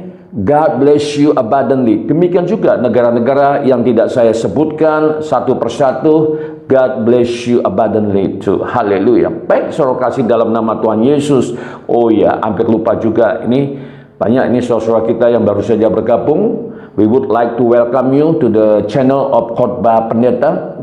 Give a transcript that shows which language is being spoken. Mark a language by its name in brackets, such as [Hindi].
[English] God bless you abundantly. [Indonesian] Demikian juga negara-negara yang tidak saya sebutkan satu persatu. [English] God bless you abundantly too. [Indonesian] Haleluya. Baik, saudara kasih dalam nama Tuhan Yesus. Oh ya, hampir lupa juga, ini banyak ini saudara kita yang baru saja bergabung. [English] We would like to welcome you to the channel of Khotbah Pendeta.